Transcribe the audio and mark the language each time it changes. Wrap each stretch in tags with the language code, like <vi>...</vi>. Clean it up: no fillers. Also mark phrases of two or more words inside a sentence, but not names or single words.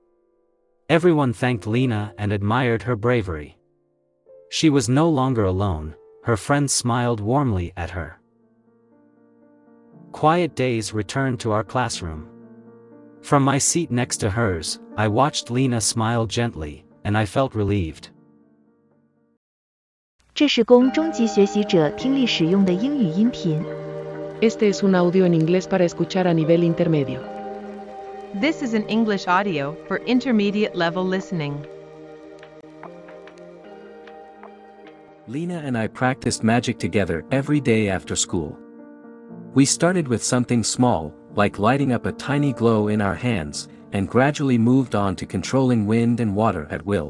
<en>Everyone thanked Lena and admired her bravery. She was no longer alone, her friends smiled warmly at her. Quiet days returned to our classroom. From my seat next to hers, I watched Lena smile gently, and I felt relieved.</en> <zh>这是供中级学习者听力使用的英语音频。</zh> <es>Este es un audio en inglés para escuchar a nivel intermedio.</es> <en>This is an English audio for intermediate level listening. Lena and I practiced magic together every day after school. We started with something small, like lighting up a tiny glow in our hands, and gradually moved on to controlling wind and water at will.</en>